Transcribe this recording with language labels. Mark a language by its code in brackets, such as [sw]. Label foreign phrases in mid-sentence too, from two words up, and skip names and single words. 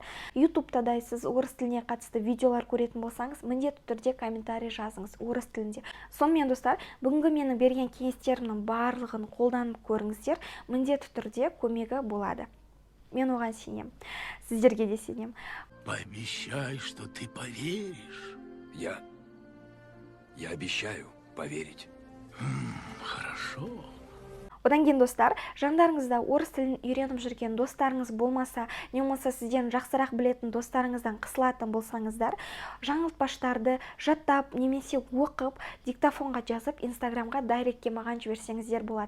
[kk] Ютубта да сіз орыс тіліне қатысты видеолар көретін болсаңыз, міндетті түрде комментарий жазыңыз орыс тілінде. Сонымен достар, бүгінгі менің берген кеңестерімнің барлығын қолданып көріңіздер, міндетті түрде көмегі болады. Мен оған сенем. Сіздерге де сенем. [ru] Пообещай, что ты поверишь. Я обещаю поверить. Хорошо. [kk] Одан кейін достар, жандарыңызда орыс тілін үйреніп жүрген достарыңыз болмаса, не болмаса сізден жақсырақ білетін достарыңыздан қысылатын болсаңыздар, жаңылтпаштарды жаттап немесе оқып, диктофонға жазып, Инстаграмға дайректке маған жіберсеңіздер болады.